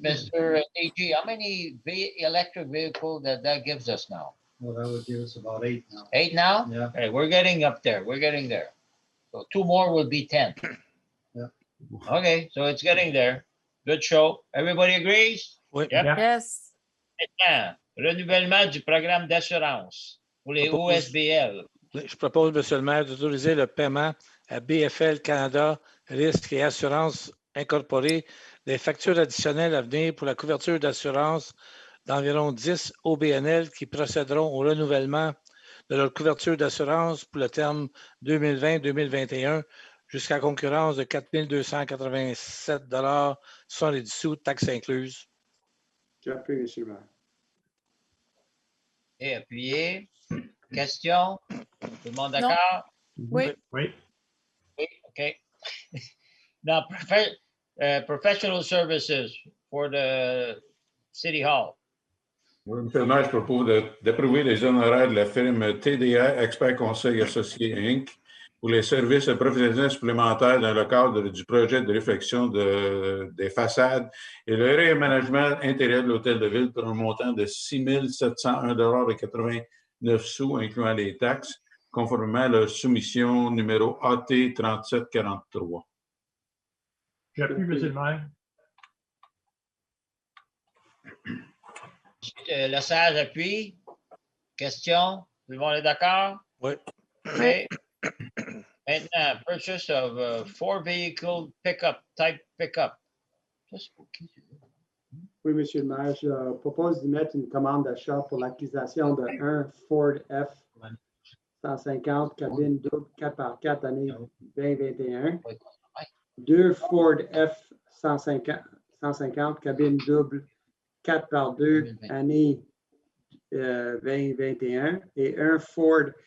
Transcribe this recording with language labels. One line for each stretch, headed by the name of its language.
English: Mr. DG, how many electric vehicles that gives us now? Well, that would give us about 8 now. 8 now? Yeah. Okay, we're getting up there. We're getting there. So 2 more will be 10. Yeah. Okay, so it's getting there. Good show. Everybody agrees?
French: Oui.
English: Yep. Yeah. Yes.
French: Maintenant, renouvellement du programme d'assurance pour les OSBL. Je propose, Monsieur le maire, d'autoriser le paiement à BFL Canada Risques et Assurances Incorporées des factures additionnelles à venir pour la couverture d'assurance d'environ 10 OBNL qui procéderont au renouvellement de leur couverture d'assurance pour le terme 2020-2021 jusqu'à concurrence de 4 287 $, sans les dessous, taxes incluses. J'appuie, Monsieur le maire. Et appuyé. Question? Tout le monde d'accord? Oui. Oui. Oui, OK.
English: Now, professional services for the City Hall.
French: Oui, M. le maire, je propose d'approuver les honoraires de la firme TDA Expert Conseil Associé Inc. pour les services professionnels supplémentaires dans le cadre du projet de réfection des façades et le réaménagement intérieur de l'hôtel de ville pour un montant de 6 701,89 $, incluant les taxes, conformément à leur soumission numéro AT 3743. J'appuie, Monsieur le maire. Le sage appuie. Question? Tout le monde est d'accord? Oui. OK. Maintenant,
English: purchase of 4 vehicle type pickup.
French: Ça, c'est pour qui? Oui, Monsieur le maire, je propose d'y mettre une commande d'achat pour l'acquisition de 1 Ford F-150 cabine double 4x4 année 2021, 2 Ford F-150 cabine double 4x2 année 2021 et 1 Ford